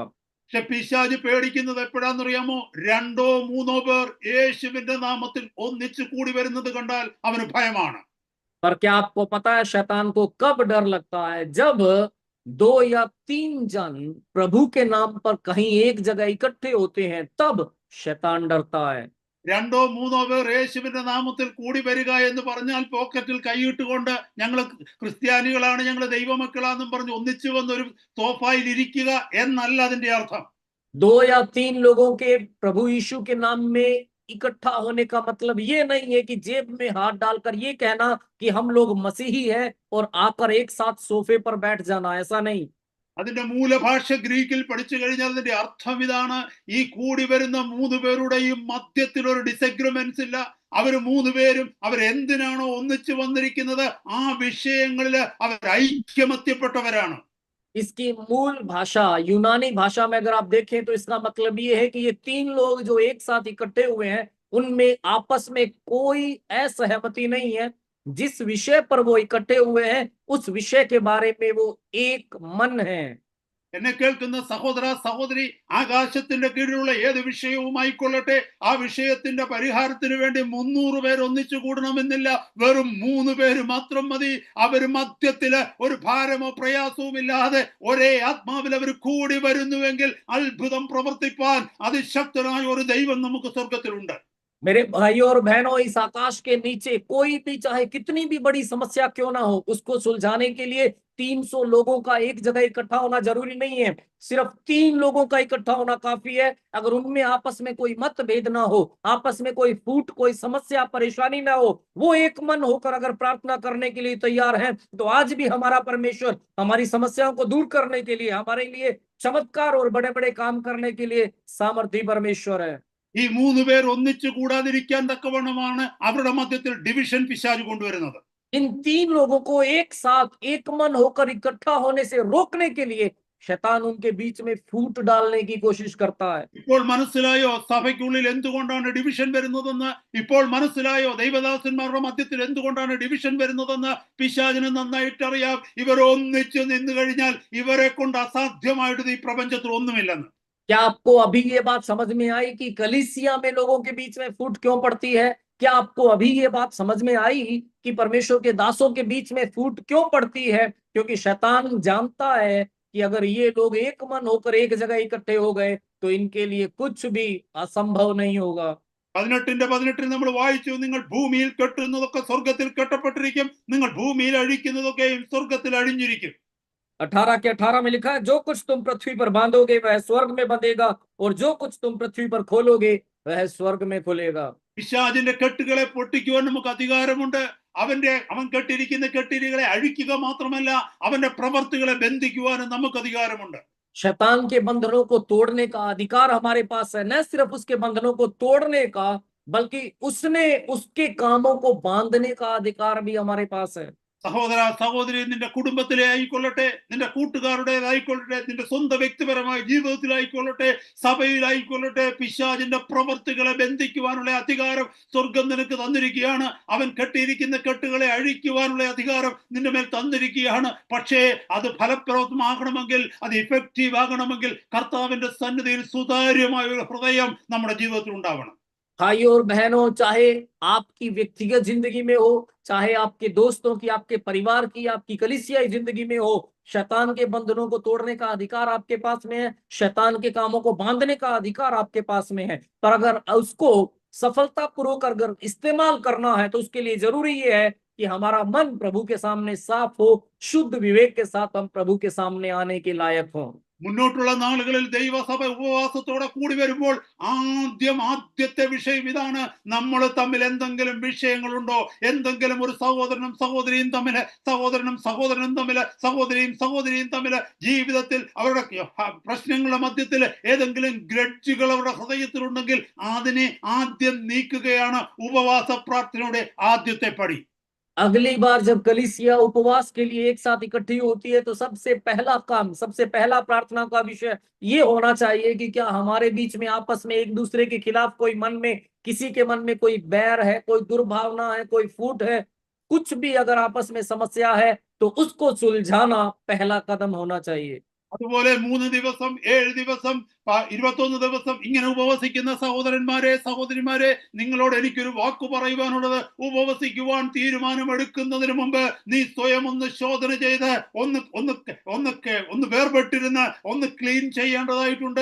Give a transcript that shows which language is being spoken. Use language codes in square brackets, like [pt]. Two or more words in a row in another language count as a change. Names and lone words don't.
[ml] പക്ഷെ പിശാച് പേടിക്കുന്നത് എപ്പോഴാന്നറിയാമോ? 2-3 പേർ യേശുവിന്റെ നാമത്തിൽ ഒന്നിച്ചു കൂടി വരുന്നത് കണ്ടാൽ അവന് ഭയമാണ്. [hi] पर क्या आपको पता है शैतान को कब डर लगता है? जब 2 या 3 जन प्रभु के नाम पर कहीं एक जगह इकट्ठे होते हैं, तब शैतान डरता है। [ml] 2-3 പേർ യേശുവിന്റെ നാമത്തിൽ കൂടി വരിക എന്ന് പറഞ്ഞാൽ പോക്കറ്റിൽ കൈയിട്ടുകൊണ്ട് ഞങ്ങൾ ക്രിസ്ത്യാനികളാണ്, ഞങ്ങൾ ദൈവമക്കളാണെന്നും പറഞ്ഞ് ഒന്നിച്ചു വന്ന് ഒരു സോഫായിൽ ഇരിക്കുക എന്നല്ല അതിന്റെ അർത്ഥം. [hi] 2 या 3 लोगों के प्रभु यीशु के नाम में इकट्ठा होने का मतलब ये नहीं है कि जेब में हाथ डालकर ये कहना कि हम लोग मसीही है और आकर एक साथ सोफे पर बैठ जाना, ऐसा नहीं। [ml] അതിന്റെ മൂലഭാഷ ഗ്രീക്കിൽ പഠിച്ചു കഴിഞ്ഞാൽ അതിന്റെ അർത്ഥം ഇതാണ്: ഈ കൂടി വരുന്ന 3 പേരുടെയും മധ്യത്തിൽ ഒരു ഡിസഗ്രിമെന്റ്സ് ഇല്ല. അവര് 3 പേരും അവരെന്തിനാണോ ഒന്നിച്ചു വന്നിരിക്കുന്നത് ആ വിഷയങ്ങളിൽ അവർ ഐക്യമത്യപ്പെട്ടവരാണ്. [hi] इसकी मूल भाषा यूनानी भाषा में अगर आप देखें तो इसका मतलब ये है कि ये 3 लोग जो एक साथ इकट्ठे हुए हैं, उनमें आपस में कोई असहमति नहीं है। जिस विषय पर वो इकट्ठे हुए हैं, उस विषय के बारे में वो एक मन है। [ml] എന്നെ കേൾക്കുന്ന സഹോദര സഹോദരി, ആകാശത്തിന്റെ കീഴിലുള്ള ഏത് വിഷയവുമായിക്കൊള്ളട്ടെ, ആ വിഷയത്തിന്റെ പരിഹാരത്തിന് വേണ്ടി 300 പേർ ഒന്നിച്ചു കൂടണമെന്നില്ല. വെറും 3 പേര് മാത്രം മതി. അവര് മധ്യത്തില് ഒരു ഭാരമോ പ്രയാസവും ഇല്ലാതെ ഒരേ ആത്മാവിൽ അവർ കൂടി വരുന്നുവെങ്കിൽ അത്ഭുതം പ്രവർത്തിപ്പാൻ അതിശക്തനായ ഒരു ദൈവം നമുക്ക് സ്വർഗത്തിലുണ്ട്. [hi] मेरे भाइयों और बहनों, इस आकाश के नीचे कोई भी चाहे कितनी भी बड़ी समस्या क्यों ना हो, उसको सुलझाने के लिए 300 लोगों का एक जगह इकट्ठा होना जरूरी नहीं है। सिर्फ 3 लोगों का इकट्ठा होना काफी है। अगर उनमें आपस में कोई मतभेद ना हो, आपस में कोई फूट, कोई समस्या परेशानी ना हो, वो एक मन होकर अगर प्रार्थना करने के लिए तैयार हैं, तो आज भी हमारा परमेश्वर हमारी समस्याओं को दूर करने के लिए, हमारे लिए चमत्कार और बड़े बड़े काम करने के लिए सामर्थी परमेश्वर है। [ml] ഈ 3 പേർ ഒന്നിച്ചു കൂടാതിരിക്കാൻ തക്കവണ്ണമാണ് അവരുടെ മധ്യത്തിൽ ഡിവിഷൻ പിശാച് കൊണ്ടുവരുന്നത്. [hi] इन 3 लोगों को एक साथ एक मन होकर इकट्ठा होने से रोकने के लिए शैतान उनके बीच में फूट डालने की कोशिश करता है। [ml] ഇപ്പോൾ മനസ്സിലായോ സഭയ്ക്കുള്ളിൽ എന്തുകൊണ്ടാണ് ഡിവിഷൻ വരുന്നതെന്ന്? ഇപ്പോൾ മനസ്സിലായോ ദൈവദാസന്മാരുടെ മധ്യത്തിൽ എന്തുകൊണ്ടാണ് ഡിവിഷൻ വരുന്നതെന്ന്? പിശാചിന് നന്നായിട്ട് അറിയാം. ഇവർ ഒന്നിച്ചു നിന്നു കഴിഞ്ഞാൽ ഇവരെ കൊണ്ട് അസാധ്യമായിട്ട് ഈ പ്രപഞ്ചത്തിൽ ഒന്നുമില്ലെന്ന്. [hi] क्या आपको अभी ये बात समझ में आई कि कलीसिया में लोगों के बीच में फूट क्यों पड़ती है? क्या आपको अभी ये बात समझ में आई कि परमेश्वर के दासों के बीच में फूट क्यों पड़ती है? क्योंकि शैतान जानता है कि अगर ये लोग एक मन होकर एक जगह इकट्ठे हो गए तो इनके लिए कुछ भी असंभव नहीं होगा। [ml] 18 നമ്മൾ വായിച്ചു, നിങ്ങൾ ഭൂമിയിൽ കെട്ടുന്നതൊക്കെ സ്വർഗത്തിൽ കെട്ടപ്പെട്ടിരിക്കും, നിങ്ങൾ ഭൂമിയിൽ അഴിക്കുന്നതൊക്കെയും സ്വർഗത്തിൽ അഴിഞ്ഞിരിക്കും. [hi] 18 के 18 में लिखा है, जो कुछ तुम पृथ्वी पर बांधोगे वह स्वर्ग में बंधेगा और जो कुछ तुम पृथ्वी पर खोलोगे वह स्वर्ग में खुलेगा। [ml] പിശാചിന്റെ കെട്ടുകളെ പൊട്ടിക്കുവാൻ നമുക്ക് അധികാരമുണ്ട്. അവൻ കെട്ടിരിക്കുന്ന കെട്ടിരികളെ അഴിക്കുക മാത്രമല്ല, അവന്റെ പ്രവർത്തികളെ ബന്ധിക്കുവാനും നമുക്ക് അധികാരമുണ്ട്. [hi] शैतान के बंधनों को तोड़ने का अधिकार हमारे पास है। न सिर्फ उसके बंधनों को तोड़ने का, बल्कि उसके कामों को बांधने का अधिकार भी हमारे पास है। [ml] സഹോദര സഹോദരി, നിന്റെ കുടുംബത്തിലെ ആയിക്കൊള്ളട്ടെ, നിന്റെ കൂട്ടുകാരുടേതായിക്കൊള്ളട്ടെ, നിന്റെ സ്വന്തം വ്യക്തിപരമായ ജീവിതത്തിലായിക്കൊള്ളട്ടെ, സഭയിലായിക്കൊള്ളട്ടെ, പിശാചിന്റെ പ്രവർത്തികളെ ബന്ധിക്കുവാനുള്ള അധികാരം സ്വർഗം നിനക്ക് തന്നിരിക്കുകയാണ്. അവൻ കെട്ടിയിരിക്കുന്ന കെട്ടുകളെ അഴിക്കുവാനുള്ള അധികാരം നിന്റെ മേൽ തന്നിരിക്കുകയാണ്. പക്ഷേ അത് ഫലപ്രദമാകണമെങ്കിൽ, അത് ഇഫക്റ്റീവ് ആകണമെങ്കിൽ കർത്താവിന്റെ സന്നിധിയിൽ സുതാര്യമായ ഒരു ഹൃദയം നമ്മുടെ ജീവിതത്തിൽ ഉണ്ടാവണം. [hi] भाइयों और बहनों, चाहे आपकी व्यक्तिगत जिंदगी में हो, चाहे आपके दोस्तों की, आपके परिवार की, आपकी कलीसियाई जिंदगी में हो, शैतान के बंधनों को तोड़ने का अधिकार आपके पास में है। शैतान के कामों को बांधने का अधिकार आपके पास में है। पर अगर उसको सफलतापूर्वक अगर इस्तेमाल करना है तो उसके लिए जरूरी ये है कि हमारा मन प्रभु के सामने साफ हो, शुद्ध विवेक के साथ हम प्रभु के सामने आने के लायक हों। [ml] മുന്നോട്ടുള്ള നാളുകളിൽ ദൈവസഭ ഉപവാസത്തോടെ കൂടി വരുമ്പോൾ ആദ്യത്തെ വിഷയം ഇതാണ്: നമ്മൾ തമ്മിൽ എന്തെങ്കിലും വിഷയങ്ങളുണ്ടോ? എന്തെങ്കിലും ഒരു സഹോദരനും സഹോദരിയും തമ്മിൽ ജീവിതത്തിൽ അവരുടെ പ്രശ്നങ്ങളുടെ മധ്യത്തിൽ ഏതെങ്കിലും ഗ്രഡ്ജുകൾ അവരുടെ ഹൃദയത്തിലുണ്ടെങ്കിൽ അതിനെ ആദ്യം നീക്കുകയാണ് ഉപവാസ പ്രാർത്ഥനയുടെ ആദ്യത്തെ പടി. [hi] अगली बार जब कलीसिया उपवास के लिए एक साथ इकट्ठी होती है तो सबसे पहला काम, सबसे पहला प्रार्थना का विषय ये होना चाहिए कि क्या हमारे बीच में आपस में एक दूसरे के खिलाफ कोई मन में, किसी के मन में कोई बैर है, कोई दुर्भावना है, कोई फूट है, कुछ भी अगर आपस में समस्या है तो उसको सुलझाना पहला कदम होना चाहिए। [ml] അതുപോലെ 3 ദിവസം 7 ദിവസം 21 ദിവസം ഇങ്ങനെ ഉപവസിക്കുന്ന സഹോദരന്മാരെ സഹോദരിമാരെ, നിങ്ങളോട് എനിക്കൊരു വാക്ക് പറയുവാനുള്ളത്, ഉപവസിക്കുവാൻ തീരുമാനമെടുക്കുന്നതിന് മുമ്പ് നീ സ്വയം ഒന്ന് ശോധന ചെയ്ത് ഒന്ന് വേർപെട്ടിരുന്ന് ഒന്ന് ക്ലീൻ ചെയ്യേണ്ടതായിട്ടുണ്ട്.